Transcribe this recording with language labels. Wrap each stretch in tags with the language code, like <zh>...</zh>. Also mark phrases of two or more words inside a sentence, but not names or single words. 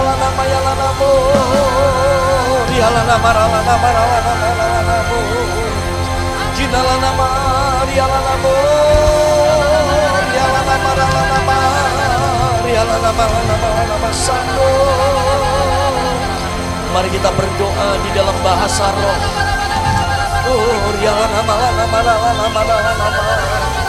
<id>nama Yalanamo, Yalanama Ralanama Ralanamo, Hina nama Yalanamo, Yalanama Ralanama, Yalanama Ralanama Sando. Mari kita berdoa di dalam bahasa roh. Oh, Yalanama Ralanama Ralanama Ralanama.</id>